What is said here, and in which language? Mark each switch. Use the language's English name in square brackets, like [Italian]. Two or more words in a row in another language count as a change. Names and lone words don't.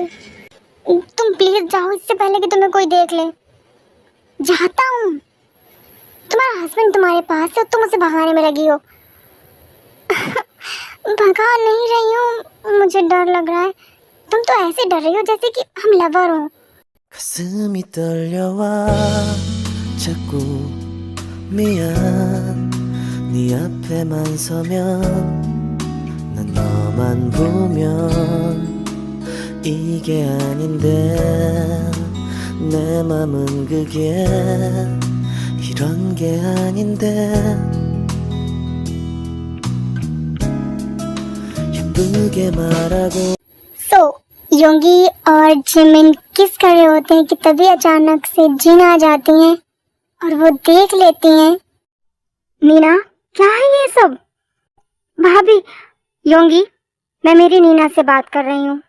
[Hindi] तुम प्लीज जाओ इससे पहले कि तुम्हें कोई देख ले। जाता हूँ। तुम्हारा हस्बैंड तुम्हारे पास है, तुम उसे भगाने में लगी हो। भगा नहीं रही हूँ, मुझे डर लग रहा है। तुम तो ऐसे डर रही हो जैसे कि हम लवर हो। [Korean] 가슴이 떨려와 자꾸 미안 네 앞에만 서면 난 너만 보면 이게 아닌데 내 맘은 그게 이런 게 아닌데 예쁘게 말하고 [Hindi] योंगी और जिमिन किस कर रहे होते हैं कि तभी अचानक से जिन आ जाती हैं और वो देख लेती हैं। नीना, क्या है ये सब? भाभी, योंगी, मैं मेरी नीना से बात कर रही हूँ।